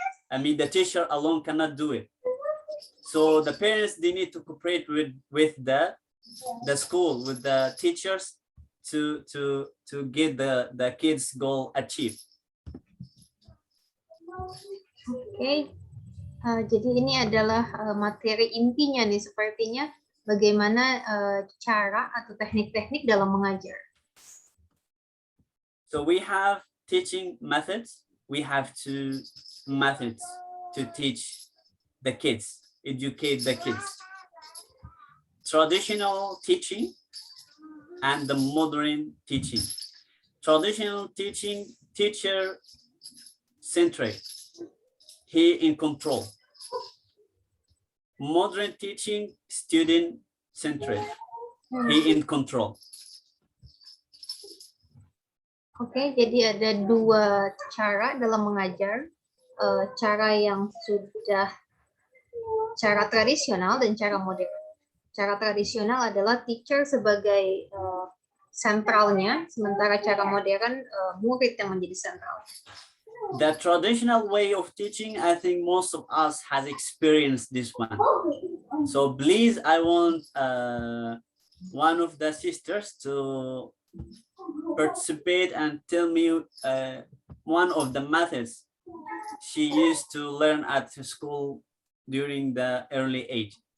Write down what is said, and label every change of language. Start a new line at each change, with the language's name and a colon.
English: I mean, the teacher alone cannot do it. So the parents, they need to cooperate with the school, with the teachers to get the kids' goal achieved.
Indonesian: Oke, jadi ini adalah materi intinya nih, sepertinya bagaimana cara atau teknik-teknik dalam mengajar.
English: So we have teaching methods. We have two methods to teach the kids, educate the kids. Traditional teaching and the modern teaching. Traditional teaching, teacher-centric. He in control. Modern teaching, student-centric. He in control.
Indonesian: Oke, jadi ada dua cara dalam mengajar. Cara yang sudah cara tradisional dan cara modern. Cara tradisional adalah teacher sebagai sentralnya, sementara cara modern murid yang menjadi sentral.
English: The traditional way of teaching, I think most of us has experienced this one. So please, I want one of the sisters to participate and tell me one of the methods she used to learn at school during the early age.